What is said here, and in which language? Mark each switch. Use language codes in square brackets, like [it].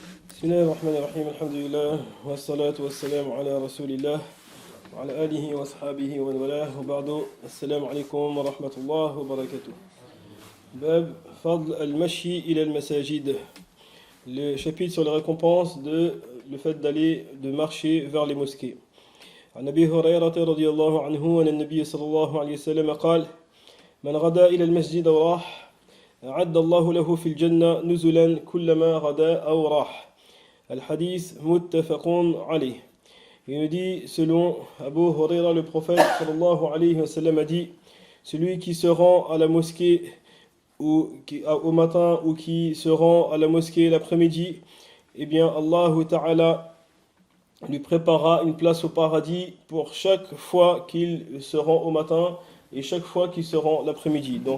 [ar] بسم الله الرحمن الرحيم الحمد لله والصلاة والسلام على رسول الله وعلى آله وأصحابه ومن والاه وبعد السلام عليكم ورحمة الله وبركاته. باب فضل المشي إلى المساجد. [fr] Le chapitre sur les récompenses de le fait de marcher vers les mosquées. [ar] عن أبي هريرة رضي الله عنه أن النبي صلى الله عليه وسلم قال: من غدا إلى المسجد وراح أعد الله له في الجنة نزلا كلما غدا أو راح. Al-Hadith muttafaqun alayh. [fr] Il nous dit, selon Abu Huraira, le prophète sallallahu alayhi wa sallam a dit: celui qui se rend à la mosquée au matin ou qui se rend à la mosquée l'après-midi, eh bien Allah Ta'ala lui préparera une place au paradis pour chaque fois qu'il se rend au matin et chaque fois qu'il se rend l'après-midi.